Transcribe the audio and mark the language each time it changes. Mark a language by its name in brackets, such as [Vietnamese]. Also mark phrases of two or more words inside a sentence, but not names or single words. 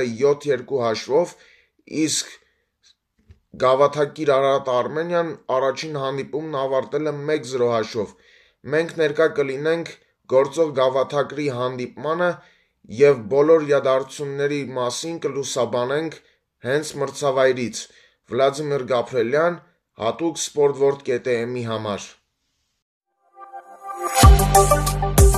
[Armenian] 7-2 հաշվով, իսկ Գավաթակիր Արարատ Արմենիան առաջին հանդիպումն ավարտել է 1-0 հաշվով։ Մենք ներկա կլինենք գործող Գավաթակրի հանդիպմանը և բոլոր իրադարձությունների մասին կլուսաբանենք հենց մրցավայրից։ Վլադիմիր Գաբրելյան, հատուկ sport.world.am-ի համար։